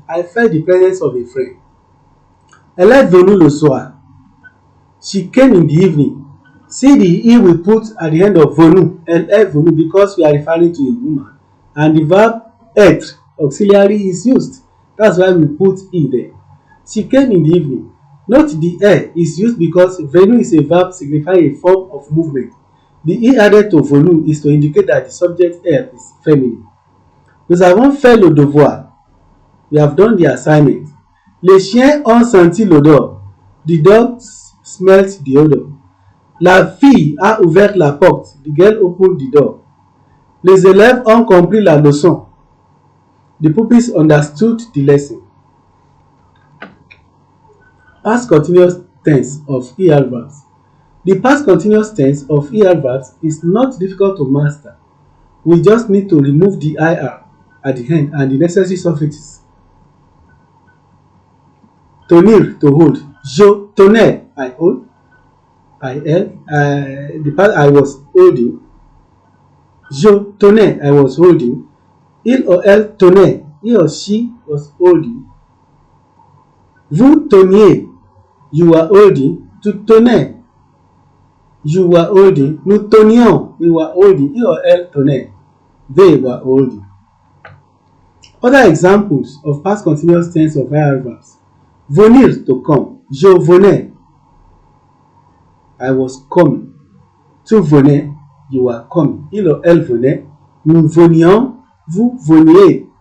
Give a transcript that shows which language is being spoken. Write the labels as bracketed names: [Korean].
[English] I felt the presence of a friend. [French] Elle est venue le soir. [English] She came in the evening. See the e we put at the end of venue. Elle est venue because we are referring to a woman. And the verb être, auxiliary, is used. That's why we put e there. She came in the evening. Note the e is used because venue is a verb signifying a form of movement. The e added to venue is to indicate that the subject elle is feminine. [French] Nous avons fait le devoir. [English] We have done the assignment. [French] Les chiens ont senti l'odeur. [English] The dogs smelt the odor. [French] La fille a ouvert la porte. [English] The girl opened the door. [French] Les élèves ont compris la leçon. [English] The pupils understood the lesson. Past continuous tense of ER verbs. The past continuous tense of ER verbs is not difficult to master. We just need to remove the IR at the end and the necessary suffixes. Tenir, to hold. Je tenais, I hold. The part I was holding. Je tenais, I was holding. Il ou elle tenait, he or she was holding. Vous teniez, you were holding. Tu tenais, you were holding. Nous tenions, we were holding. He or elle tenait, they were holding. Other examples of past continuous tense of IR verbs. Venir, to come. Je venais, I was coming. Tu venais, you were coming. [French] Il ou elle venait. Nous venions, vous veniez.